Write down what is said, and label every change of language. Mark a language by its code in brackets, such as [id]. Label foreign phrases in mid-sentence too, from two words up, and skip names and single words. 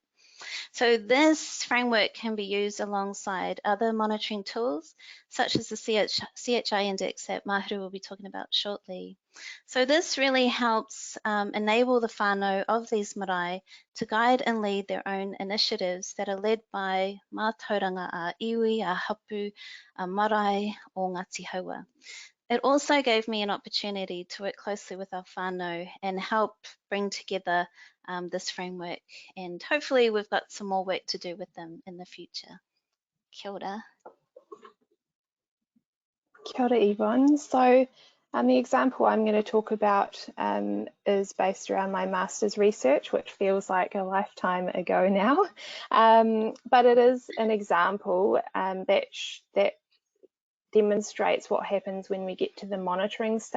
[en] So this framework can be used alongside other monitoring tools, such as the CHI index that Mahuru will be talking about shortly. So this really helps enable the whānau of these marae to guide and lead their own initiatives that are led by [mi] mātauranga a iwi, a hapū, a marae o Ngati Hawa. [en] It also gave me an opportunity to work closely with our whānau and help bring together this framework, and hopefully we've got some more work to do with them in the future. [mi] Kia ora. Kia ora, Yvonne. [en] So the example I'm going to talk about is based around my master's research, which feels like a lifetime ago now, but it is an example that demonstrates what happens when we get to the monitoring stage.